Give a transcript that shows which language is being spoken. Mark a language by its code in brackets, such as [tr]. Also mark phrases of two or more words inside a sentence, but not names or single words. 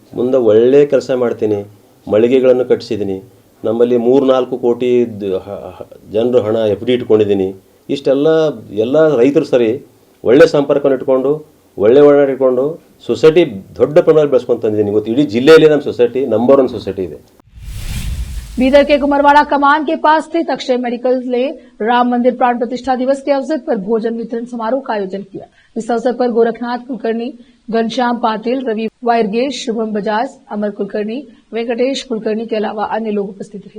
[kn] ಮುಂದೆ ಒಳ್ಳೆ ಕೆಲಸ ಮಾಡ್ತೀನಿ. ಮಳಿಗೆಗಳನ್ನು ಕಟ್ಟಿಸಿದ್ದೀನಿ. ನಮ್ಮಲ್ಲಿ 3-4 ಕೋಟಿ ಜನರು ಹಣ FD ಇಟ್ಕೊಂಡಿದ್ದೀನಿ. ಇಷ್ಟೆಲ್ಲ ಎಲ್ಲ ರೈತರು ಸರಿ ಒಳ್ಳೆ ಸಂಪರ್ಕವನ್ನು ಇಟ್ಕೊಂಡು ಒಳ್ಳೆ ಒಡನಾಟ ಇಟ್ಕೊಂಡು ಸೊಸೈಟಿ ದೊಡ್ಡ ಪ್ರಮಾಣದಲ್ಲಿ ಬೆಳೆಸ್ಕೊಂಡು ತಂದಿದ್ದೀನಿ. ಇವತ್ತು ಇಡೀ ಜಿಲ್ಲೆಯಲ್ಲಿ ನಮ್ಮ ಸೊಸೈಟಿ ನಂಬರ್ 1 ಸೊಸೈಟಿ ಇದೆ. [hi] बीदर के कुमरवाड़ा कमान के पास स्थित अक्षय मेडिकल ने राम मंदिर प्राण प्रतिष्ठा दिवस के अवसर पर भोजन वितरण समारोह का आयोजन किया। इस अवसर पर गोरखनाथ कुलकर्णी, घनश्याम पाटिल, रवि वायरगेश, शुभम बजाज, अमर कुलकर्णी, वेंकटेश कुलकर्णी के अलावा अन्य लोग उपस्थित थे।